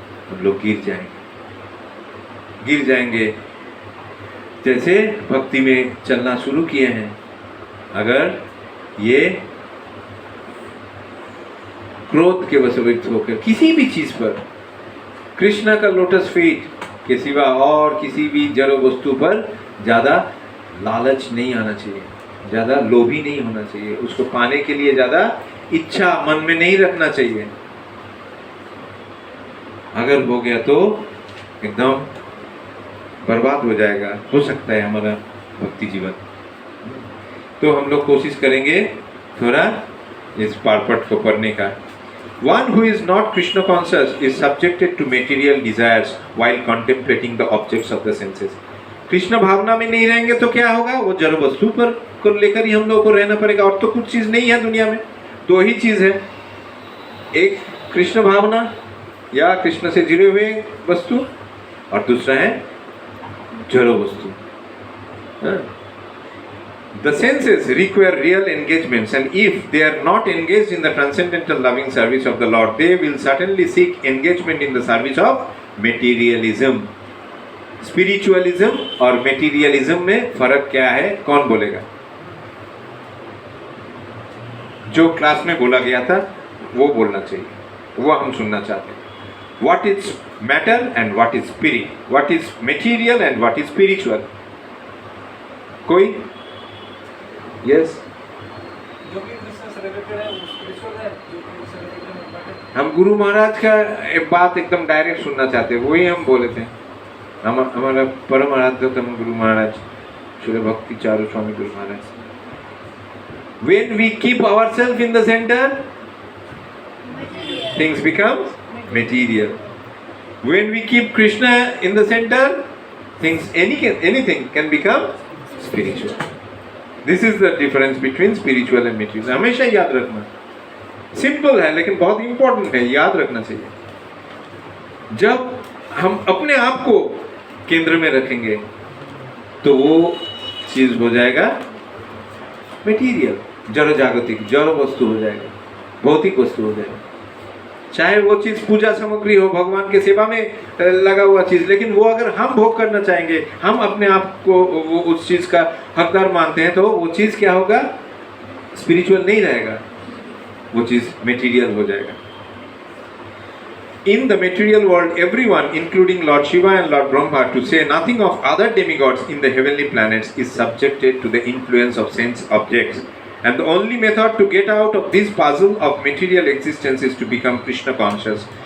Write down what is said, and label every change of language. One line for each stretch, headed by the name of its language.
Hindi: हम लोग गिर जाएंगे। जैसे भक्ति में चलना शुरू किए हैं, अगर ये क्रोध के वशवर्ती होकर किसी भी चीज पर, कृष्णा का लोटस फीट के सिवा और किसी भी जड़ वस्तु पर ज्यादा लालच नहीं आना चाहिए, ज्यादा लोभी नहीं होना चाहिए, उसको पाने के लिए ज्यादा इच्छा मन में नहीं रखना चाहिए। अगर हो गया तो एकदम बर्बाद हो जाएगा, हो सकता है हमारा भक्ति जीवन। तो हम लोग कोशिश करेंगे थोड़ा इस पार्ट को पढ़ने का।
English: One who is not Krishna conscious is subjected to material desires while contemplating the objects of the senses.
Hindi: Krishna भावना में नहीं रहेंगे तो क्या होगा? वो जड़ वस्तु पर को लेकर ही हम लोगों को रहना पड़ेगा। और तो कुछ चीज नहीं है दुनिया में, दो ही चीज है, एक कृष्ण भावना या कृष्ण से जुड़े हुए वस्तु, और दूसरा है जड़ वस्तु।
English: The senses require real engagements, and if they are not engaged in the transcendental loving service of the Lord, they will certainly seek engagement in the service of materialism.
Hindi: Spiritualism और materialism में फर्क क्या है? कौन बोलेगा? जो class में बोला गया था वो बोलना चाहिए, वो हम सुनना चाहते हैं।
English: What is matter and what is spirit? What is material and what is spiritual?
Hindi: कोई?
English: Yes.
Hindi: जो भी कृष्ण से रिलेटेड है वो स्पिरिचुअल है, जो भी कृष्ण से रिलेटेड है मैटर। हम गुरु महाराज का एक बात एकदम डायरेक्ट सुनना चाहते हैं, वही हम बोले थे। हमारा परम आराध्यतम गुरु महाराज श्री भक्ति चारू स्वामी Guru Maharaj.
English: When we keep ourselves in the center, things become material. When we keep Krishna in the center, anything can become spiritual. This is the difference between spiritual and material.
Hindi: हमेशा याद रखना, सिंपल है लेकिन बहुत इंपॉर्टेंट है, याद रखना चाहिए। जब हम अपने आप को केंद्र में रखेंगे तो वो चीज हो जाएगा मटेरियल, जड़ जागतिक, जड़ वस्तु हो जाएगा, भौतिक वस्तु हो जाएगा। चाहे वो चीज पूजा सामग्री हो, भगवान के सेवा में लगा हुआ चीज, लेकिन वो अगर हम भोग करना चाहेंगे, हम अपने आप को वो उस चीज का हकदार मानते हैं, तो वो चीज क्या होगा? स्पिरिचुअल नहीं रहेगा, वो चीज मटेरियल हो जाएगा।
English: In the material world, everyone, including Lord Shiva and Lord Brahma, to say nothing of other demigods in the heavenly planets, is subjected to the influence of sense objects. And the only method to get out of this puzzle of material existence is to become Krishna conscious.